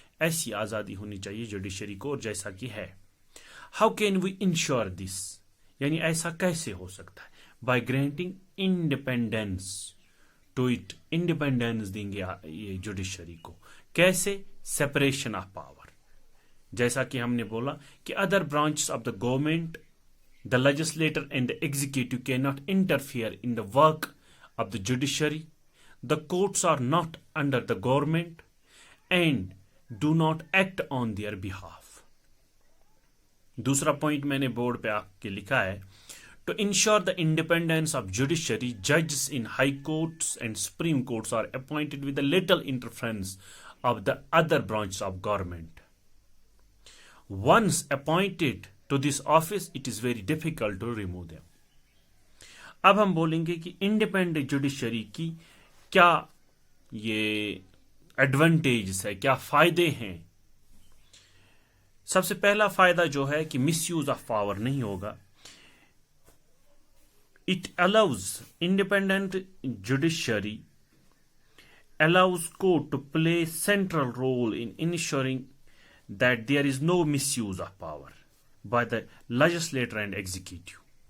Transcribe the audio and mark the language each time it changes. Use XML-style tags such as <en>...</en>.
<ur>ایسی آزادی ہونی چاہیے جوڈیشری کو، اور جیسا کہ ہے.</ur> <en>how can we ensure this,</en> <ur>یعنی ایسا کیسے ہو سکتا ہے؟</ur> <en>by granting independence to it,</en> <ur>independence دیں گے یہ جوڈیشری کو. کیسے؟</ur> <en>Separation of power.</en> <ur>جیسا کہ ہم نے بولا کہ</ur> <en>Other branches of the government, the legislator and the executive cannot interfere in the work of the judiciary. The courts are not under the government and do not act on their behalf.</en> <ur>دوسرا point میں نے board پہ آپ کے لکھا ہے،</ur> <en>To ensure the independence of judiciary ججز in high courts and supreme courts are appointed with little interference of the other branches of government. Once appointed to this office, it is very difficult to remove them.</en> <ur>اب ہم بولیں گے کہ independent judiciary کی کیا یہ advantages ہے، کیا فائدے ہیں. سب سے پہلا فائدہ جو ہے کہ مس یوز آف پاور نہیں ہوگا.</ur> <en>It allows independent judiciary allows court to play central role in ensuring that there is no misuse of power by the legislator and executive.</en>